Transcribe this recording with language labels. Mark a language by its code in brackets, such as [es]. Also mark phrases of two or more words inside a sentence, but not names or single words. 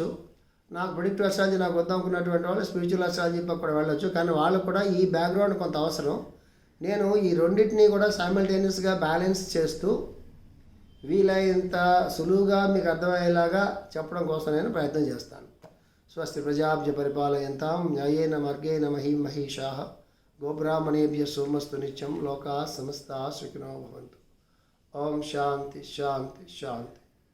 [te] నాకు [en] predictive astrology [te] నాకు వద్దాం అనుకున్నటువంటి వాళ్ళు [en] spiritual astrology [te] పక్క కూడా వెళ్ళొచ్చు. కానీ వాళ్ళకు కూడా ఈ బ్యాక్గ్రౌండ్ కొంత అవసరం. నేను ఈ రెండింటినీ కూడా సైమల్టేనియస్గా బ్యాలెన్స్ చేస్తూ వీలైనంత సులువుగా మీకు అర్థమయ్యేలాగా చెప్పడం కోసం నేను ప్రయత్నం చేస్తాను. [sa] స్వస్తి ప్రజాభ్య పరిపాలయంతాం న్యాయేన మార్గేణ మహీం మహిషాః గోబ్రాహ్మణేభ్య సోమస్తు నిత్యం లోకాః సమస్తాః సుఖినో భవంతు. ఓం శాంతి శాంతి శాంతి.